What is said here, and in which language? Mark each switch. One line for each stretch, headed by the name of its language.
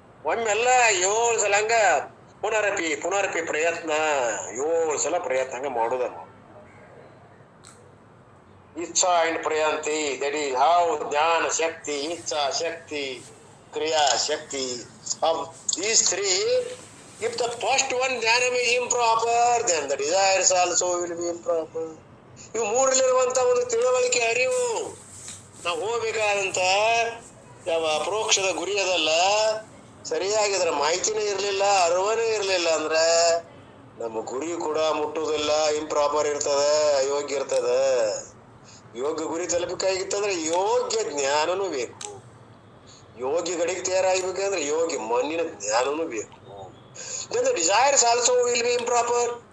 Kannada: ಒಮ್ಮೆಲ್ಲ 7 ಸಲ ಹಂಗ ಪುನರಪಿ ಪ್ರಯತ್ನ, 7 ಸಲ ಪ್ರಯತ್ನ ಹಂಗ ಮಾಡುದ.
English: ಇಚ್ಛಾ ಅಂಡ್ ಪ್ರಯಾಂತಿ, that is how ಜ್ಞಾನ ಶಕ್ತಿ, ಇಚ್ಛಾ ಶಕ್ತಿ, ಕ್ರಿಯಾ ಶಕ್ತಿ. Of these 3, if the first one jnana is improper, then the desires also will be improper.
Kannada: ಇವು 3ರಲ್ಲಿರುವಂತ ಒಂದು ತಿಳುವಳಿಕೆ, ಅರಿವು, ನಾವು ಹೋಗ್ಬೇಕಾದಂತ ಯಾವ ಅಪರೋಕ್ಷದ ಗುರಿ ಅದಲ್ಲ, ಸರಿಯಾಗಿದ್ರ ಮಾಹಿತಿನೇ ಇರ್ಲಿಲ್ಲ, ಅರಿವನೇ ಇರ್ಲಿಲ್ಲ ಅಂದ್ರೆ ನಮ್ಮ ಗುರಿ ಕೂಡ ಮುಟ್ಟುವುದಿಲ್ಲ, ಇಂಪ್ರಾಪರ್ ಇರ್ತದ, ಅಯೋಗ್ಯ ಇರ್ತದ. ಯೋಗ್ಯ ಗುರಿ ತಲುಪಬೇಕಾಗಿತ್ತಂದ್ರೆ ಯೋಗ್ಯ ಜ್ಞಾನನೂ ಬೇಕು. ಯೋಗ್ಯ ಗಡಿಗೆ ತಯಾರಾಗಬೇಕಂದ್ರೆ ಯೋಗ್ಯ ಮಣ್ಣಿನ ಜ್ಞಾನನೂ ಬೇಕು.
English: then the desires also will be improper.